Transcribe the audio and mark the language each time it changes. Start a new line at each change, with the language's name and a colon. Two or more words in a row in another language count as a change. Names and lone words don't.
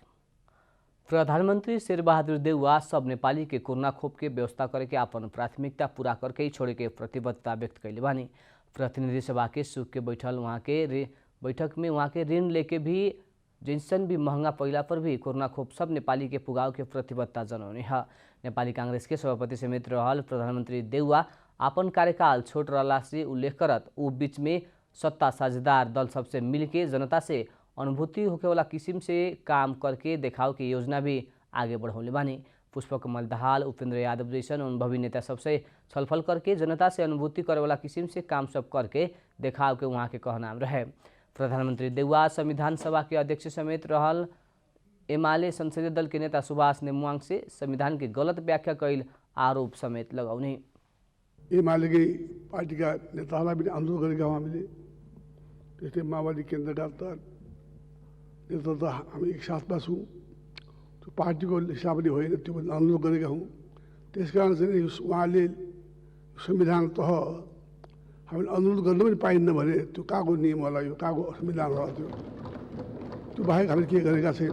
Bhojpuri: प्रधानमंत्री शेरबहादुर देउवा सब नेपाली के कोरोना खोप के व्यवस्था करे के अपन प्राथमिकता पूरा करके ही छोड़े के प्रतिबद्धता व्यक्त कैले बानी। प्रतिनिधि सभा के सुख के बैठक में वहाँ के ऋण लेके भी जैसन भी महंगा पहिला पर भी कोरोना खोप सब नेपाली के पुगाव के प्रतिबद्धता जनाउने है। नेपाली कांग्रेस के सभापति समेत रहल प्रधानमंत्री देउवा अपन कार्यकाल छोट रहला से उल्लेख करत ऊ बीच में सत्ता साझेदार दल सबसे मिलके जनता से अनुभूति होके वाला किस्म से काम करके देखाव की योजना भी आगे बढ़ौले बानी। पुष्पकमल दाहाल, उपेंद्र यादव जैसन अनुभवी नेता सबसे छलफल करके जनता से अनुभूति करे वाला किस्म से काम सब करके देखाव के वहाँ के कहनाम रहे। प्रधानमंत्री देउवा संविधान सभा के अध्यक्ष समेत रहल एमाले संसदीय दल के नेता सुभाष नेमुवाङ से संविधान की गलत व्याख्या कैल आरोप समेत लगाउने।
Nepali: एमालेकै पार्टीका नेताहरूलाई पनि आन्दोलन गरेका हौँ हामीले। त्यस्तै माओवादी केन्द्रका नेतृत्व हामी एक साथमा छौँ। त्यो पार्टीको हिसाबले होइन, त्यो पनि आन्दोलन गरेका हौँ। त्यसकारण चाहिँ उहाँले संविधान तह हामीले आन्दोलन गर्न पनि पाइन्न भने त्यो कहाँको नियम होला, यो कहाँको संविधान होला, त्यो बाहेक हामीले के गरेका छैन।